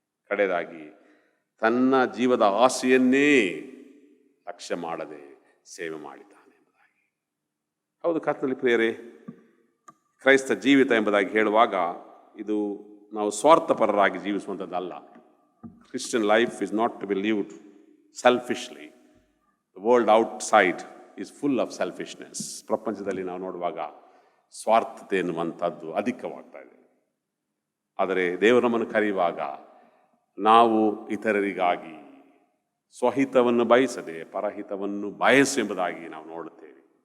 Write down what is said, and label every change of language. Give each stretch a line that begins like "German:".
Kannada: ಕಡೆಯದಾಗಿ ತನ್ನ ಜೀವದ ಆಸೆಯನ್ನೇ ಲಕ್ಷ್ಯ ಮಾಡದೆ ಸೇವೆ ಮಾಡಿದ್ದಾನೆ ಎಂಬುದಾಗಿ. ಹೌದು ಕರ್ತನಲ್ಲಿ ಪ್ರಿಯರೇ, ಕ್ರೈಸ್ತ ಜೀವಿತ ಎಂಬುದಾಗಿ ಹೇಳುವಾಗ ಇದು ನಾವು ಸ್ವಾರ್ಥಪರರಾಗಿ ಜೀವಿಸುವಂಥದ್ದಲ್ಲ.
English: Christian life is not to be lived selfishly. The world outside is full of selfishness.
Kannada: ಪ್ರಪಂಚದಲ್ಲಿ ನಾವು ನೋಡುವಾಗ ಸ್ವಾರ್ಥತೆ ಎನ್ನುವಂಥದ್ದು ಅಧಿಕವಾಗ್ತಾ ಇದೆ. ಆದರೆ ದೇವರು ನಮ್ಮನ್ನು ಕರೆಯುವಾಗ ನಾವು ಇತರರಿಗಾಗಿ ಸ್ವಹಿತವನ್ನು ಬಯಸದೆ ಪರಹಿತವನ್ನು ಬಯಸು ಎಂಬುದಾಗಿ ನಾವು ನೋಡುತ್ತೇವೆ.